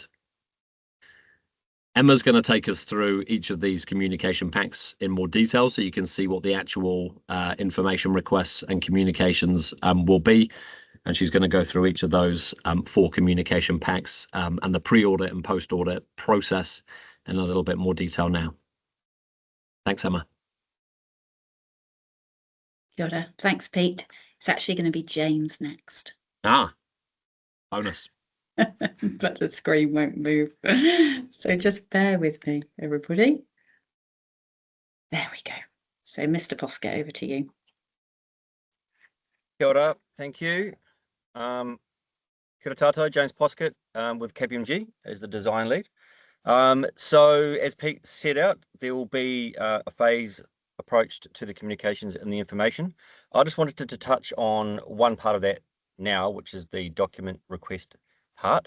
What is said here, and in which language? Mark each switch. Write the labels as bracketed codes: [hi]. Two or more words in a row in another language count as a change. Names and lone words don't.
[en] Emma's going to take us through each of these communication packs in more detail, so you can see what the actual information requests and communications will be. And she's going to go through each of those 4 communication packs and the pre-audit and post-audit process in a little bit more detail now. Thanks, Emma. [mi] Kia ora. [en] Thanks, Pete. It's actually going to be James next. Ah, bonus. But the screen won't move. So just bear with me, everybody. There we go. So Mr. Poskett, over to you. [mi] Kia ora, [en] thank you. [mi] Kia ora tātou, [en] James Poskett with KPMG as the design lead. So as Pete set out, there will be a phase approach to the communications and the information. I just wanted to touch on one part of that now, which is the document request part.